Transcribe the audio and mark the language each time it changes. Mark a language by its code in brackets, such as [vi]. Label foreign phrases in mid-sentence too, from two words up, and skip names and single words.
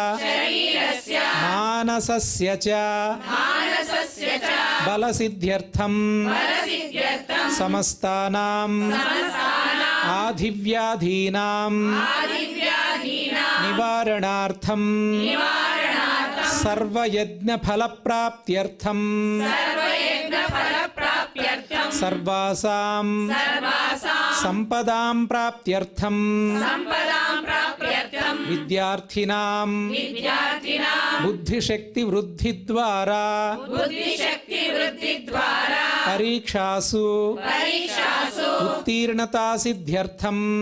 [sa] ಮಾನಸಸ್ಯ ಚ ಬಲಸಿದ್ಧ್ಯರ್ಥಂ ಸಮಸ್ತಾನಾಂ ಆಧಿವ್ಯಾಧೀನಾಂ ನಿವಾರಣಾರ್ಥಂ ಸರ್ವಯಜ್ಞ ಫಲಪ್ರಾಪ್ತ್ಯರ್ಥಂ ಸರ್ವಾಸಾಂ ಸಂಪದಾಂ ಪ್ರಾಪ್ತ್ಯರ್ಥಂ ವಿದ್ಯಾರ್ಥಿನಾಂ ಬುದ್ಧಿಶಕ್ತಿ ವೃದ್ಧಿದ್ವಾರಾ ಪರೀಕ್ಷಾಸು ಉತ್ತೀರ್ಣತಾ ಸಿದ್ಧ್ಯರ್ಥಂ